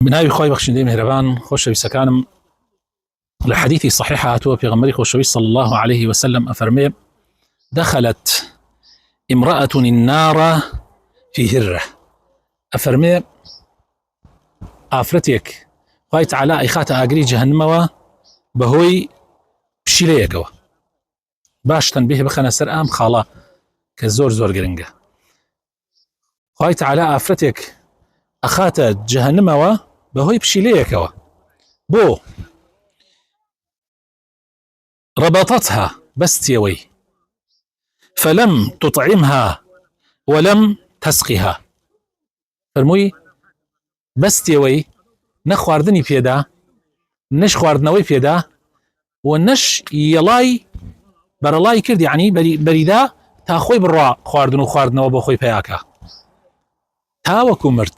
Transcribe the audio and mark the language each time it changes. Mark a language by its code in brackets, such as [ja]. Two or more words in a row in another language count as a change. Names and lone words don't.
[ckb] بناوی خۆی بەخشندەی مهرەبان خۆشەویستەکانم لە حەدیثی صحیح هاتووە پێغەمبەری خۆشەویست [ar] صلی الله عليه وسلم [ckb] ئەفەرمێ [ar] دخلت امرأة النار في هرة [ckb] ئەفەرمێ ئافرەتێک خوای تەعالا ئەیخاتە ئاگری جەهەنەمەوە بەهۆی پشیلەیەکەوە. باش تەنبیه بخەنە سەر ئەم خاڵە کە زۆر گرنگە. خوای تەعالا ئافرەتێک ئەخاتە جەهەنەمەوە بەهۆی پشیلەیەکەوە. بۆ ربطتها بەستیەوەی [ar] فلم تطعمها ولم تسقها، [ckb] فەرمووی بەستیەوەی نە خواردنی پێدا نەش خواردنەوەی پێدا و نەش یەڵای بەرەڵای کرد، یعنی بەریدا تا خۆی بڕوا خواردن و خواردنەوە بۆ خۆی پێیاکە تاوەکو مرد.